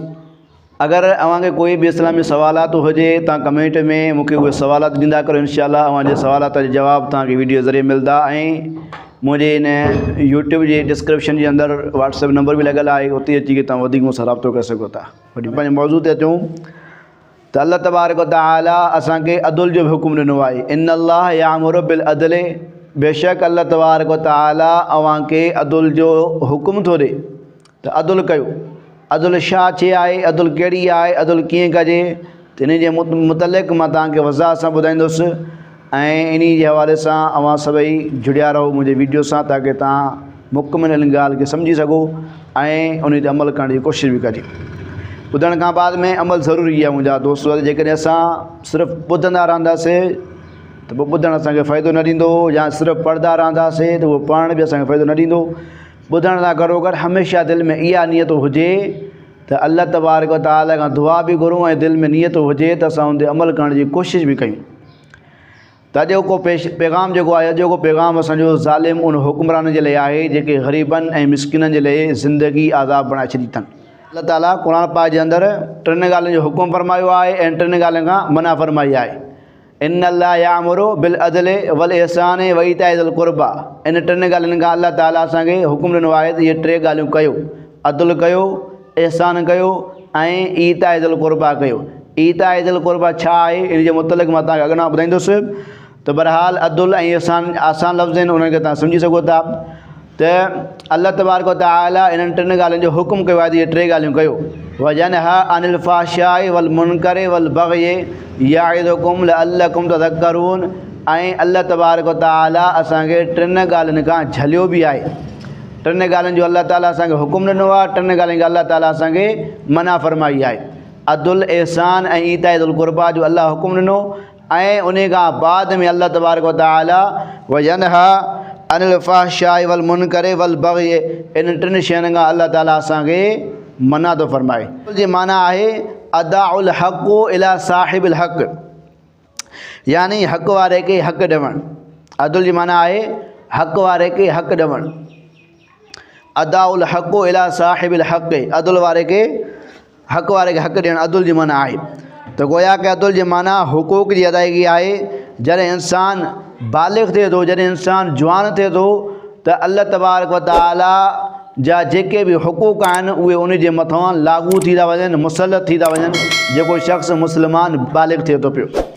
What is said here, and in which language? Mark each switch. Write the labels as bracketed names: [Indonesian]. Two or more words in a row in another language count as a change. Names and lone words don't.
[Sindhi] अगरि अव्हांखे कोई बि इस्लामी सवालात हुजे तव्हां कमेंट में मूंखे उहे सवालात ॾींदा करो। इंशाअल्लाह अव्हांजे सवालात जा जवाब तव्हांखे वीडियो ज़रिए मिलंदा ऐं मुंहिंजे इन यूट्यूब जे डिस्क्रिप्शन जे अंदरि व्हाट्सएप नंबर बि लॻियल आहे, उते अची करे तव्हां वधीक मूंसां राब्तो करे सघो था। वरी पंहिंजे मौज़ू ते अचूं त अल्लाह [Arabic] تبارك وتعالى [Sindhi] असांखे अदुल जो बि हुकुम ॾिनो आहे। [Arabic] إن الله يأمر بالعدل, [Sindhi] बेशक अल्लाह [Arabic] تبارك وتعالى [Sindhi] अव्हांखे अदुल जो हुकुम थो ॾे त अदुल कयो। अदुल छा शइ आहे, अदुल कहिड़ी आहे, अदुल कीअं कजे, त इन जे मुतलिक़ मां तव्हांखे वज़ाह सां ॿुधाईंदुसि ऐं इन जे हवाले सां अव्हां सभई जुड़िया रहो मुंहिंजे वीडियो सां, ताकी तव्हां मुकमिल इन ॻाल्हि खे सम्झी सघो ऐं उन ते अमल करण जी कोशिशि बि कजे। ॿुधण खां बाद में अमल ज़रूरी आहे मुंहिंजा दोस्त। जेकॾहिं असां सिर्फ़ु ॿुधंदा रहंदासीं त पोइ ॿुधणु असांखे फ़ाइदो न ॾींदो, या सिर्फ़ु पढ़ंदा रहंदासीं त उहो पढ़ण बि असांखे फ़ाइदो न ॾींदो। ॿुधण सां गॾोगॾु हमेशह दिलि में इहा नियत हुजे त अल्लाह [Arabic] تبارك وتعالى [Sindhi] खां दुआ बि घुरूं ऐं दिलि में नियत हुजे त असां उन ते अमल करण जी कोशिशि बि कयूं। त अॼु को पैगाम जेको आहे, अॼु को पैगाम असांजो ज़ालिम उन हुक्मरान जे लाइ आहे जेके ग़रीबनि ऐं मिसकिननि जे लाइ ज़िंदगी आज़ाब बणाए छॾी अथनि। अल्लाह ताला क़ुरान पाक जे अंदरि 3 ॻाल्हियुनि जो हुकुम फरमायो आहे ऐं 3 ॻाल्हियुनि खां मना फरमाई आहे। [Arabic] إن الله يأمر بالعدل والإحسان وإيتاء ذي القربى. [Sindhi] इन 3 ॻाल्हियुनि खां अल्लाह ताला असांखे हुकुम ॾिनो आहे त इहे 3 ॻाल्हियूं कयो, अदुल कयो, इहसान कयो ऐं [Arabic] إيتاء ذي القربى [Sindhi] कयो। [Arabic] إيتاء ذي القربى [Sindhi] छा आहे, इन जे मुतलिक़ मां तव्हांखे अॻियां ॿुधाईंदुसि। त बहरहाल अदुल ऐं इहसान आसान लफ़्ज़ आहिनि, उन्हनि खे तव्हां सम्झी सघो था। त अल्लाह [Arabic] تبارك وتعالى [Sindhi] इन्हनि 3 ॻाल्हियुनि जो हुकुम कयो आहे त इहे 3 ॻाल्हियूं कयो। [Arabic] وينهى عن الفحشاء والمنكر والبغي يعظكم لعلكم تذكرون. [Sindhi] ऐं अल्लाह [Arabic] تبارك وتعالى [Sindhi] असांखे 3 ॻाल्हियुनि खां झलियो बि आहे। 3 ॻाल्हियुनि जो अल्लाह ताला असांखे हुकुम ॾिनो आहे, 3 ॻाल्हियुनि खां अल्लाह ताला असांखे मना फरमाई आहे। अदुल, इहसान ऐं [Arabic] إيتاء ذي القربى [Sindhi] जो अल्लाह हुकुम ॾिनो ऐं उन खां बाद में अल्लाह [Arabic] تبارك وتعالى وينهى عن الفحشاء والمنكر والبغي, [Sindhi] इन 3 शयुनि खां अल्लाह ताला असांखे मना थो फरमाए। जी माना आहे [Arabic] أداء الحق إلى صاحب الحق, [Sindhi] यानी हक़ वारे खे हक़ ॾियणु। अदुल जी माना आहे हक़ वारे खे हक़ ॾियणु। [Arabic] أداء الحق إلى صاحب الحق, [Sindhi] अदुल वारे खे हक़ ॾियणु अदुल जी माना आहे। त गोया कि अदुल जी माना हुकूक जी अदायगी आहे। जॾहिं इंसान बालिग़ थिए थो, जॾहिं इंसान जवान थिए थो त अल्लाह [Arabic] تبارك وتعالى [Sindhi] जा जेके बि हुकूक आहिनि उहे उन जे मथां लागू थी था वञनि, मुसलत थी था वञनि, जेको शख़्स मुस्लमान बालिग़ थिए थो पियो।